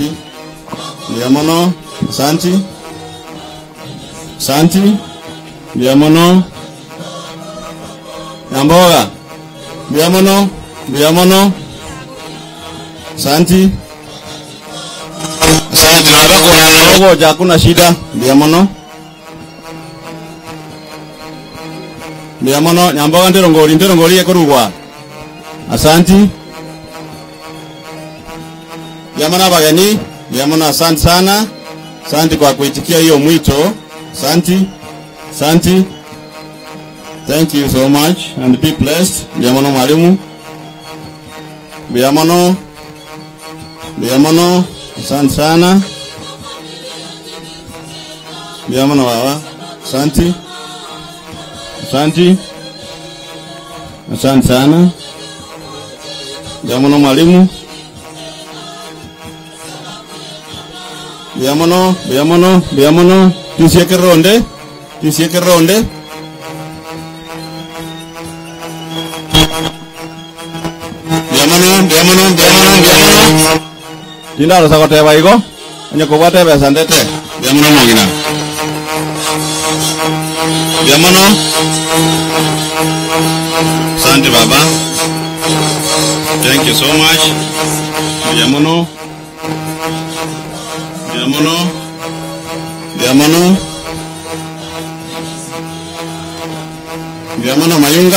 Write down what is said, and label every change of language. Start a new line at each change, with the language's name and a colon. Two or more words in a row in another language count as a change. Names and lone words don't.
Gusii: Mbiamono. Asante. Mbiamono. Nyamboga. Mbiamono.
Swahili: Asante. Ngoja hakuna shida.
Gusii: Mbiamono. Nyamboga ndero ngoli yekorugwa. Asante. Mbiamono abageni.
Swahili: Mbiamono asante sana. Asante kwa kuitikia hiyo mwito. Asante.
English: Thank you so much and be blessed.
Gusii: Mbiamono mwalimu. Mbiamono.
Swahili: Asante sana. Mbiamono baba. Asante sana.
Gusii: Mbiamono mwalimu. Mbiamono. Tisieke ronde. Mbiamono. Tinda rosa kote baigo. Nyoko bate besandete. Mbiamono mogina. Mbiamono.
Swahili: Asante baba.
English: Thank you so much.
Gusii: Mbiamono Mayunga.